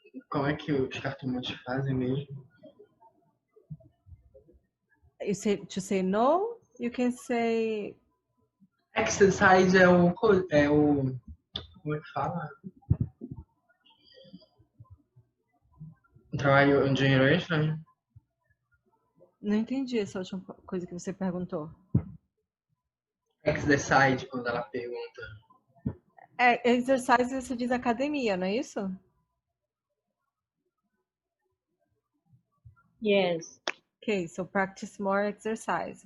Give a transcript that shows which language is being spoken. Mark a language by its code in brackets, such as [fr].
[pt] Como é que os cartomantes fazem mesmo? [en] You say to say no, you can say [pt] Exercise é o como é que fala? Um trabalho de dinheiro extra? Não entendi essa última coisa que você perguntou. Exercise, quando ela pergunta. Exercise você diz academia, não é isso? [en] Yes. Okay, so practice more exercise.